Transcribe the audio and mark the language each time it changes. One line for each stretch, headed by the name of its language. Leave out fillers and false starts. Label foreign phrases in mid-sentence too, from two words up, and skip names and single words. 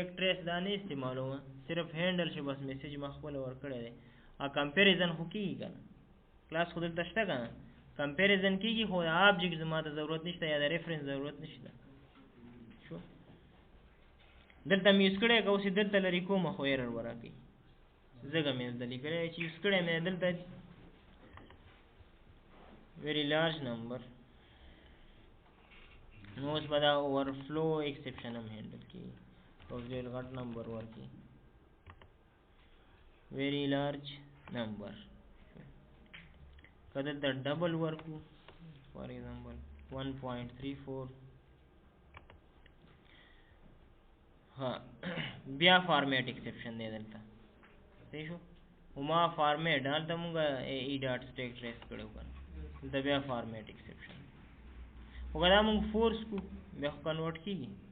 Pashto: ټریس دا نه استعمالوم صرف هینډل چې بس میسج ما خپله ورکړی دی کمپیریزن خو کېږي که نه کلاس خو دلته شته که نه کمپیریزن کېږي خو د آبجیکټ زما ته ضرورت نشته یا د ریفرنس ضرورت نشته شو دلته مې یوز کړی که اوس یې دلته لرې کومه خو ایرر به راکوي ځکه مې دلته لیکلی چې یوز کړی مې دلته
English: very large number
Pashto: نو اوس به دا
English: overflow exception
Pashto: هم هینډل کېږي اوس ډېر غټ نمبر ورکوي
English: very large number
Pashto: که دلته ډبل ورکو
English: for example
Pashto: 1.34 ها بیا
English: format exception
Pashto: دی دلته صحیح شو وما فارمیټ هلته مونږ
English: e dot stack trace
Pashto: کړو کنه دلته بیا
English: format exception
Pashto: خو که دا مونږ فورس کو بیا خو کنورټ کېږي